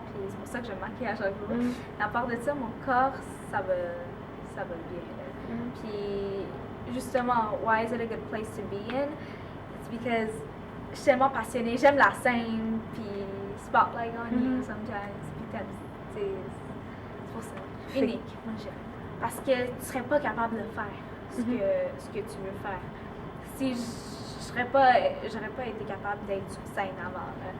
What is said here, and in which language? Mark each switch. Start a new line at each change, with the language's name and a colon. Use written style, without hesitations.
French: Puis c'est pour ça que je me maquille à chaque jour. À part de ça, mon corps, ça va bien. Là. Puis justement,
English: why is it a good place to be in? It's because
French: je suis tellement passionnée. J'aime la scène, puis
English: spotlight on you sometimes.
French: Puis c'est pour ça. Unique, moi je dirais. Parce que tu serais pas capable de faire ce que tu veux faire. Si j'aurais pas été capable d'être sur scène avant.